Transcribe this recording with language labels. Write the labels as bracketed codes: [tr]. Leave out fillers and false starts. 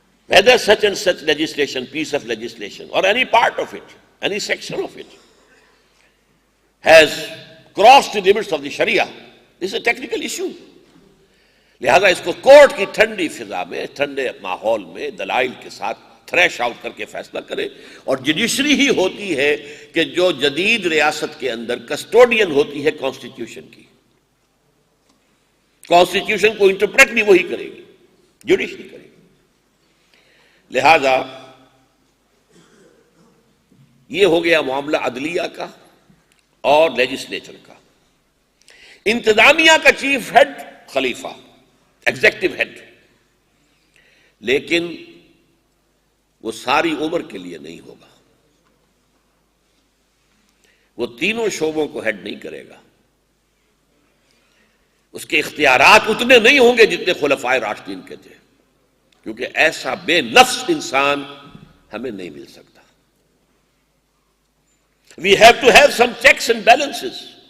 [en] whether such and such legislation, piece of legislation, or any part of it, any section of it, has crossed the limits of the Sharia. This is a technical issue. [ur] لہذا اس کو court کی ٹھنڈی فضا میں، ٹھنڈے ماحول میں دلائل کے ساتھ تھریش آؤٹ کر کے فیصلہ کرے. اور جوڈیشری ہی ہوتی ہے کہ جو جدید ریاست کے اندر کسٹوڈین ہوتی ہے کانسٹیٹیوشن کی. کانسٹیٹیوشن کو انٹرپریٹ بھی وہی کرے گی، جوڈیشری کرے گی. لہذا یہ ہو گیا معاملہ عدلیہ کا اور لیجسلیچر کا. انتظامیہ کا چیف ہیڈ خلیفہ، ایگزیکٹو ہیڈ، لیکن وہ ساری عمر کے لیے نہیں ہوگا. وہ تینوں شعبوں کو ہیڈ نہیں کرے گا. اس کے اختیارات اتنے نہیں ہوں گے جتنے خلفائے راشدین کے تھے، کیونکہ ایسا بے نفس انسان ہمیں نہیں مل سکتا. [en] We have to have some checks and balances.